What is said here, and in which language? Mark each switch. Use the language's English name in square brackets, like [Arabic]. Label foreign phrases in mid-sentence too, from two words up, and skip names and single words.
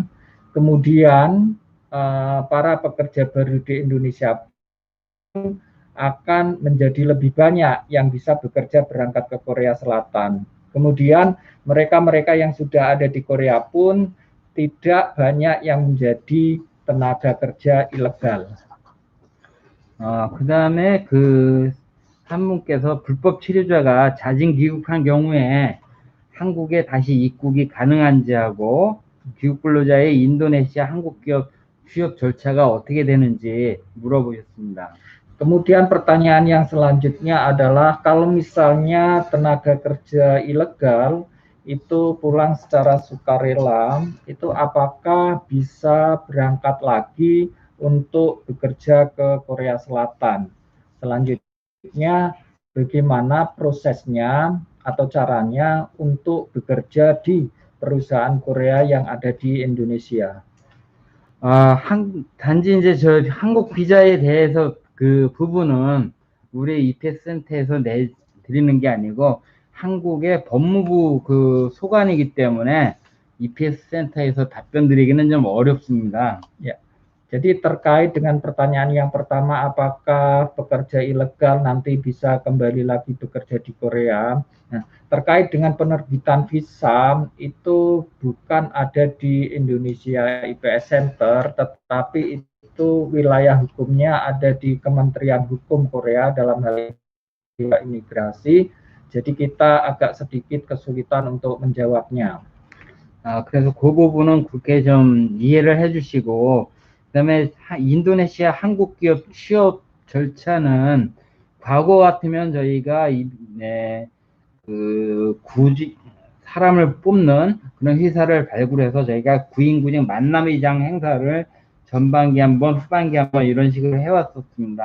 [Indonesian] Kemudian para pekerja baru di Indonesia akan menjadi lebih banyak yang bisa bekerja berangkat ke Korea Selatan. Kemudian mereka-mereka yang sudah ada di Korea pun tidak banyak yang menjadi tenaga kerja ilegal. [Korean] 그다음에 한 분께서 불법 체류자가 자진 귀국한 경우에 한국에 다시 입국이 가능한지 하고 귀국 근로자의 인도네시아 한국 기업 취업 절차가 어떻게 되는지 물어보셨습니다. [Indonesian] Kemudian pertanyaan yang selanjutnya adalah kalau misalnya tenaga kerja ilegal itu pulang secara sukarela, itu apakah bisa berangkat lagi untuk bekerja ke Korea Selatan? Selanjutnya, bagaimana prosesnya atau caranya untuk bekerja di perusahaan Korea yang ada di Indonesia? [Korean] 단지 이제 저 한국 비자에 대해서 그 부분은 우리 입회센터에서 드리는 게 아니고 한국의 법무부 그 소관이기 때문에 입회센터에서 답변 드리기는 좀 어렵습니다. [Indonesian] Ya, jadi terkait dengan pertanyaan yang pertama, apakah pekerja ilegal nanti bisa kembali lagi bekerja di Korea? Nah, terkait dengan penerbitan visa itu bukan ada di Indonesia IPS Center, tetapi itu wilayah hukumnya ada di Kementerian Hukum Korea dalam hal imigrasi. Jadi kita agak sedikit kesulitan untuk menjawabnya. [Korean] 그래서 그 부분은 그렇게 좀 이해를 해주시고, 그다음에 인도네시아 한국 기업 취업 절차는 과거 같으면 저희가 굳이 사람을 뽑는 그런 회사를 발굴해서 저희가 구인구직 만남의장 행사를 전반기 한번, 후반기 한번 이런 식으로 해왔었습니다.